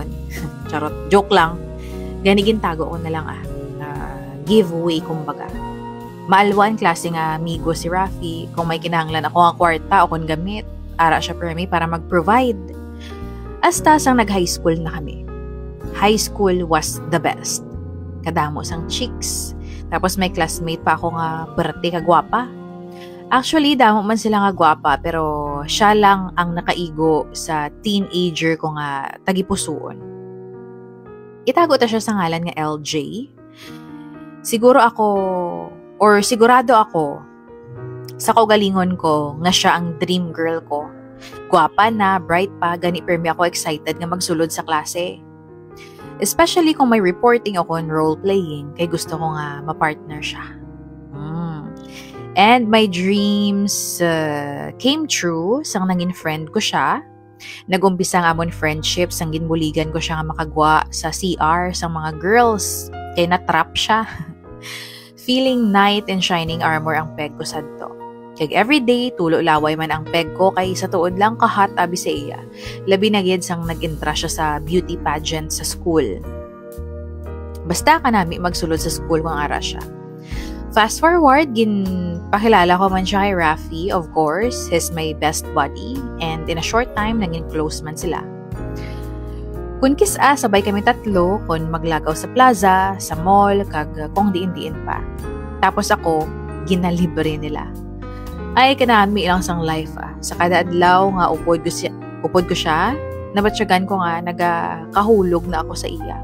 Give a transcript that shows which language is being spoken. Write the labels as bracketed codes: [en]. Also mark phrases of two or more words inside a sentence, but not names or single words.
[tl] Charot, joke lang. [hil] Ganigin tago ko na lang giveaway kumbaga. Maalwan klase nga amigo si Rafi. Kung may kinahanglan ako nga kwarta o kung gamit, ara siya permi para mag-provide. Hasta sang nag-high school na kami. [en] High school was the best. [hil] Kadamo sang chicks. Tapos may classmate pa ako nga perti kagwapa. Actually, damo man sila nga gwapa pero siya lang ang nakaigo sa teenager ko nga tagipusoon. Itago ta siya sa ngalan nga LJ. Sigurado ako sa kaugalingon ko nga siya ang dream girl ko. Gwapa na, bright pa, gani permi ako excited nga magsulod sa klase. Especially kung may reporting ako [en] on role-playing, [hil] kay gusto ko nga ma-partner siya. [en] And my dreams came true [hil] sang nangin friend ko siya. Nagumpisa nga amon friendship sang ginbuligan ko siya nga makagwa sa CR sang mga girls. Kay na-trap siya. [en] Feeling knight in shining armor [hil] ang peg ko sadto. Kag everyday, tulo laway man ang peg ko kay sa tuod lang kahat abi sa iya. Labi na gid sang nag-intra siya sa beauty pageant sa school. Basta kanami magsulod sa school kung ara siya. [en] Fast forward, [hil] pakilala ko man siya kay Rafi, [en] of course. He's my best buddy. And in a short time, [hil] naging close man sila. Kung kisa, sabay kami tatlo, kung maglagaw sa plaza, sa mall, kag kung diin-diin pa. Tapos ako, ginalibre nila. Ay, kanami ilang sang life Sa kada adlaw nga upod ko siya, nabatsyagan ko nga, nagakahulog na ako sa iya.